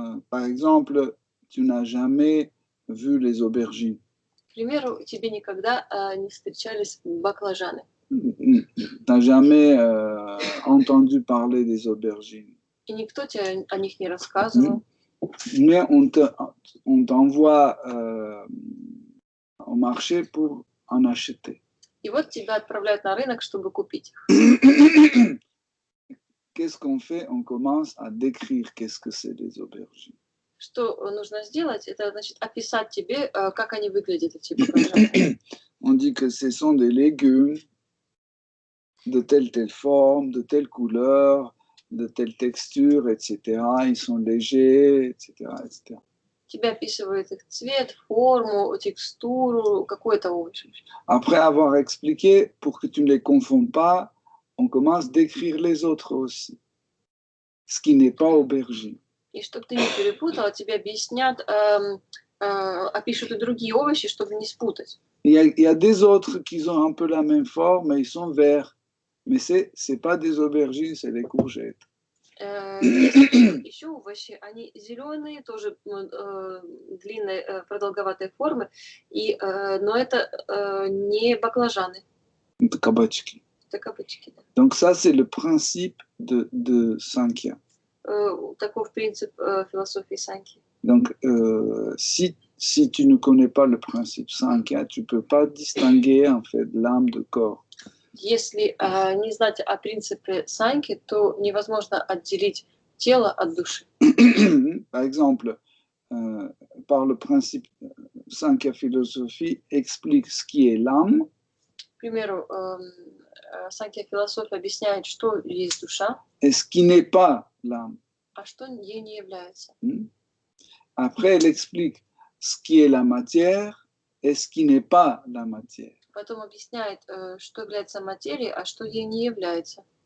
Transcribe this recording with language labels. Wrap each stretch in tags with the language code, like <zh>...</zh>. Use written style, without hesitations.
<fr>Par exemple, tu n'as jamais vu les aubergines.</fr> <ru>К примеру, тебе никогда не встречались баклажаны.</ru> <fr>Tu n'as jamais entendu parler des aubergines.</fr> <ru>И никто тебе о них не рассказывал.</ru> <fr>Mais on t'envoie au marché pour en acheter.</fr> <ru>И вот тебя отправляют на рынок, чтобы купить их.</ru> <fr>Qu'est-ce qu'on fait? On commence à décrire qu'est-ce que c'est des aubergines.</fr> <ru>Что нужно сделать? Это значит описать тебе, как они выглядят, эти баклажаны.</ru> <fr>On dit que ce sont des légumes de telle forme, de telle couleur, de telle texture, etc. Ils sont légers, etc., etc.</fr> <ru>Тебе описывают их цвет, форму, текстуру, какой-то овощ.</ru> <fr>Après avoir expliqué, pour que tu ne les confondes pas, on commence à décrire les autres aussi. Ce qui n'est pas aubergine.</fr> <ru>И чтобы ты не перепутала, тебе объяснят, опишут и другие овощи, чтобы не спутать.</ru> <fr>Il y a des autres qui ont un peu la même forme, mais ils sont verts. Mais c'est pas des aubergines, c'est des courgettes.</fr> <ru>Есть еще овощи, они зеленые, тоже длинной, продолговатой формы, но это не баклажаны. Это кабачки. Это кабачки, да.</ru> <fr>Donc ça, c'est le principe de Sankhya.</fr> <ru>Таков принцип философии Санkhya.</ru> <fr>Donc, si tu ne connais pas le principe Sankhya, tu ne peux pas distinguer en fait l'âme de corps.</fr> <ru>Если не знать о принципе Санkhya, то невозможно отделить тело от души.</ru> <fr>Par exemple, par le principe Sankhya philosophie explique ce qui est l'âme.</fr> <ru>К примеру, Санkhya философия объясняет, что есть душа,</ru> <fr>et ce qui n'est pas l'âme.</fr> <ru>А что ей не является.</ru> <fr>Après, elle explique ce qui est la matière et ce qui n'est pas la matière.</fr> <ru>Потом объясняет, что является материей, а что ей не является.</ru>